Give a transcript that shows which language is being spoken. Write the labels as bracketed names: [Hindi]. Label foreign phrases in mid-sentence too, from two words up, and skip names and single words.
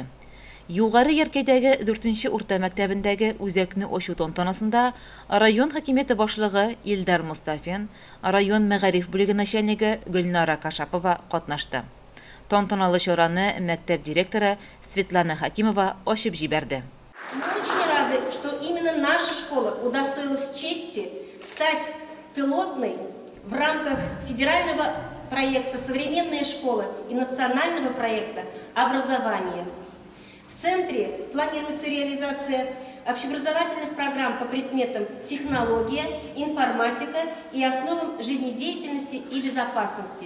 [Tatar] Югары Яркәйдәге 4-нче урта мәктәбендәге үзәкне ачу тантанасында район хакимияте башлыгы Илдар Мустафин, район мәгариф бүлеге начальнигы Гөлнара Кашапова катнашты. Тантаналы чараны мәктәп директоры Светлана Хакимова ачып җибәрде. [Russian] Мы очень рады, что именно наша школа удостоилась чести стать пилотной в рамках федерального проекта «Современная школа» и национального проекта «Образование». В центре планируется реализация общеобразовательных программ по предметам технология, информатика и основам жизнедеятельности и безопасности.